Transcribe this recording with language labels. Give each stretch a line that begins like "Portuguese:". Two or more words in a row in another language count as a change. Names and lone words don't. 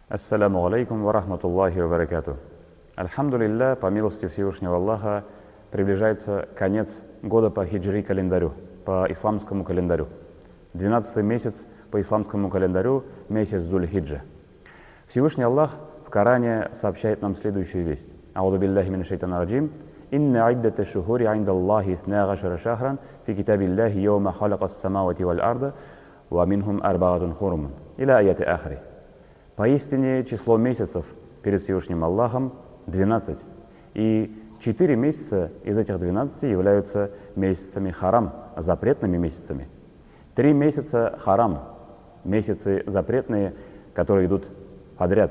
Arabic: السلام عليكم ورحمة الله وبركاته.
Russian: Альхамдулилля, по милости Всевышнего Аллаха, приближается конец года по хиджри календарю, по исламскому календарю. 12-й месяц по исламскому календарю, месяц Зуль-Хиджа. Всевышний Аллах в Коране сообщает нам следующую весть.
Arabic: أعوذ بالله من الشيطان الرجيم. إن عدة الشهور عند الله اثنا عشر شهرا في كتاب الله يوم خلق السماوات والأرض ومنهم أربعة حرم. إلى آخر الآية.
Russian: Поистине число месяцев перед Всевышним Аллахом 12. И 4 месяца из этих 12 являются месяцами харам, запретными месяцами. 3 месяца харам, месяцы запретные, которые идут подряд.